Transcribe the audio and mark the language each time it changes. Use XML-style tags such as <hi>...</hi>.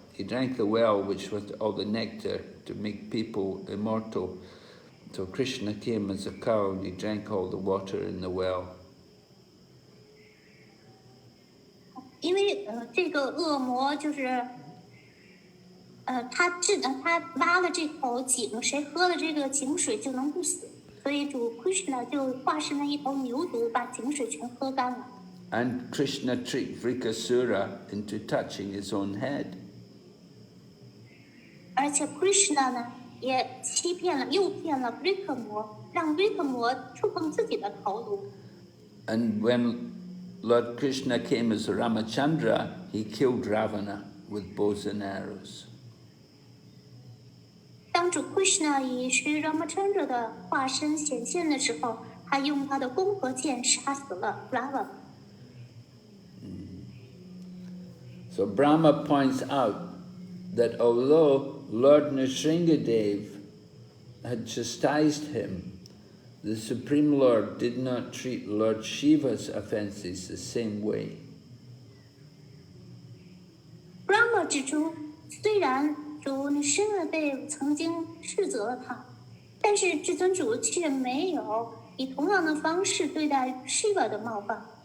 <en>He drank the well which was all the nectar to make people immortal. So Krishna came as a cow and he drank all the water in the well.</en> <zh>因为这个恶魔就是他挖了这口井，谁喝了这个井水就能不死。所以主 Krishna 就化身了一头牛犊，把井水全喝干了。</zh> <en>And Krishna tricked Vrikasura into touching his own head.</en> <zh>而且 Krishna 呢，也诱骗了 Vrika 魔，让 Vrika 魔触碰自己的头颅。</zh> <en>And when Lord Krishna came as Ramachandra, he killed Ravana with bows and arrows.</en> <zh>当主 Krishna 以Sri Ramachandra 的化身显现的时候，他用他的弓和箭杀死了 Ravana。</zh> <en>So Brahma points out that although Lord Nrsingadev had chastised him, the Supreme Lord did not treat Lord Shiva's offenses the same way.</en> <zh>Brahma 指出，虽然主 Nrsingadev 曾经斥责了他，但是至尊主却没有以同样的方式对待 Shiva 的冒犯。</zh>